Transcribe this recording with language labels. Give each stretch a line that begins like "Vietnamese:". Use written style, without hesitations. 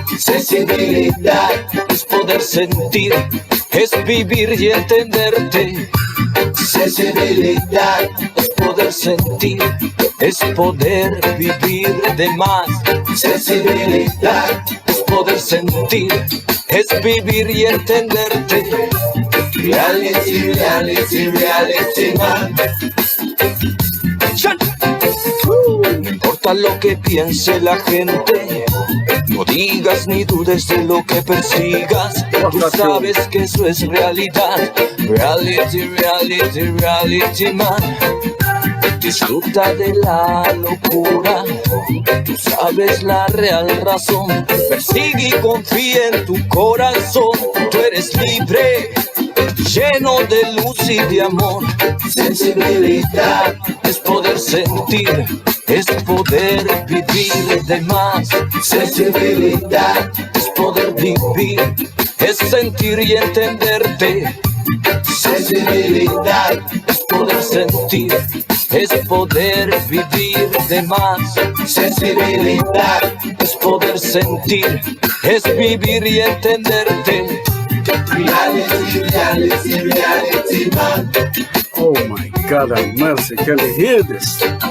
Spanish: Sensibilidad es poder sentir, es vivir y entenderte. Sensibilidad es poder sentir, es poder vivir de más. Sensibilidad es poder sentir, es vivir y entenderte.
English: Reality, reality, reality, man.
Spanish: No importa lo que piense la gente, no digas ni dudes de lo que persigas. Tú sabes que eso es realidad.
English: Reality, reality, reality, man.
Spanish: Disfruta de la locura, tú sabes la real razón. Persigue y confía en tu corazón. Tú eres libre, lleno de luz y de amor. Sensibilidad es poder sentir, es poder vivir de más. Sensibilidad es poder vivir, es sentir y entenderte. Sensibilidad es poder sentir, es poder vivir de más. Sensibilidad es poder sentir, es vivir y entenderte.
English: Reality, reality, reality, man. Oh my God, have mercy, can you hear this?